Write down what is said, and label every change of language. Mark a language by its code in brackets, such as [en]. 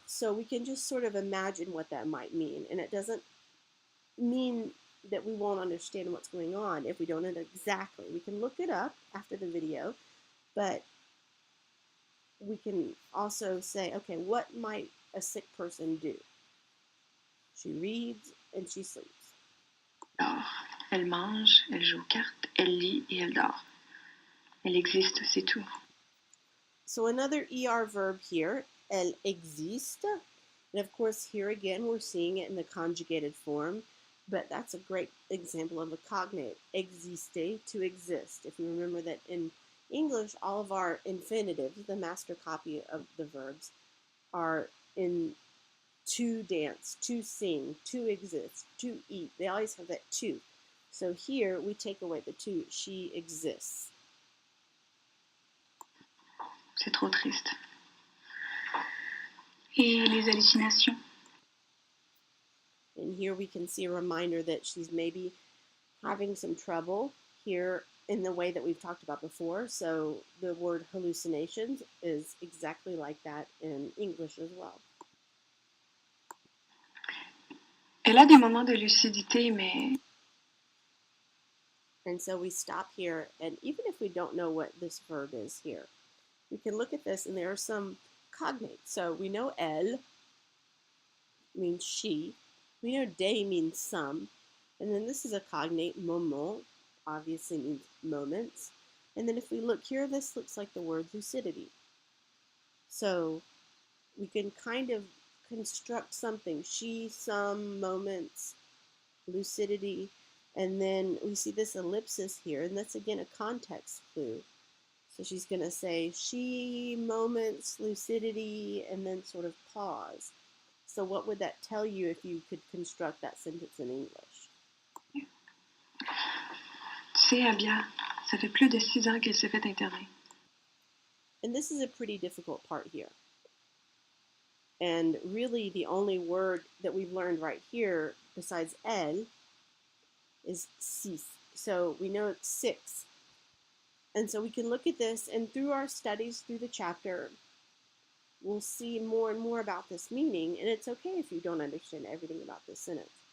[en] So we can just sort of imagine what that might mean, and it doesn't mean that we won't understand what's going on if we don't know exactly. We can look it up after the video, but we can also say, okay, what might a sick person do? She reads and she sleeps. [fr] Alors, elle mange, elle joue aux cartes, elle lit et elle dort. Elle existe, c'est tout. [en] So another ER verb here, [fr] elle existe. [en] And of course, here again, we're seeing it in the conjugated form, but that's a great example of a cognate, existe, to exist. If you remember that in English, all of our infinitives, the master copy of the verbs, are in to dance, to sing, to exist, to eat. They always have that to. So here, we take away the to, she exists. [fr] C'est trop triste. Et les hallucinations? [en] And here we can see a reminder that she's maybe having some trouble here in the way that we've talked about before. So the word hallucinations is exactly like that in English as well. [fr] Elle a des moments de lucidité, mais [en] And so we stop here, and even if we don't know what this verb is here, we can look at this and there are some cognates. So we know elle means she, we know des means some, and then this is a cognate, moment, obviously means moments. And then if we look here, this looks like the word lucidity. So we can kind of construct something, she, some, moments, lucidity, and then we see this ellipsis here, and that's again a context clue. So she's going to say she, moments, lucidity, and then sort of pause. So what would that tell you if you could construct that sentence in English? [fr] tu sais, Abia, ça fait plus de 6 ans qu'elle s'est fait interner. [en] And this is a pretty difficult part here. And really the only word that we've learned right here besides elle is six. So we know it's 6. And so we can look at this, and through our studies through the chapter, we'll see more and more about this meaning, and it's okay if you don't understand everything about this sentence.